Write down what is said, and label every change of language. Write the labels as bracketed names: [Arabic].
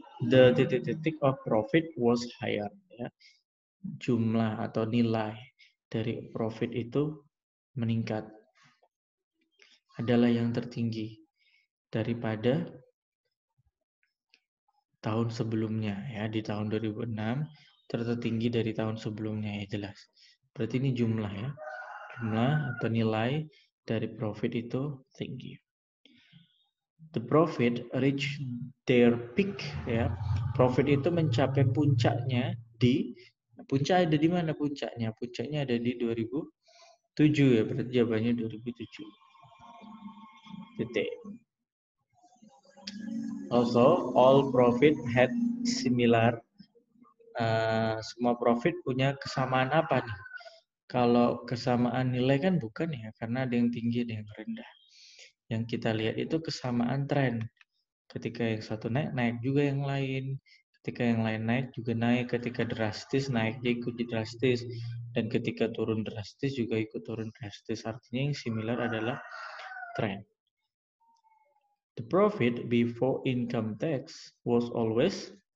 [English] The [Indonesian] titik-titik [English] of profit was higher. [Indonesian] Ya. Jumlah atau nilai dari profit itu meningkat. Adalah yang tertinggi. daripada tahun sebelumnya ya. Di tahun 2006 tertinggi dari tahun sebelumnya, ya jelas. Berarti ini jumlah ya. Jumlah atau nilai dari profit itu tinggi. [English] The profit reach their peak ya. [Indonesian] Profit itu mencapai puncaknya puncak ada di mana puncaknya? Puncaknya ada di 2007 ya. Berarti jawabannya 2007. Titik. [English] Also, all profit had similar. [Indonesian] Semua profit punya kesamaan apa nih? Kalau kesamaan nilai kan bukan ya, karena ada yang tinggi, ada yang rendah. Yang kita lihat itu kesamaan tren. Ketika yang satu naik, naik juga yang lain. Ketika yang lain naik, juga naik. Ketika drastis, naik dia ikut drastis. Dan ketika turun drastis, juga ikut turun drastis. Artinya yang similar adalah tren. [English] The profit before income tax was always.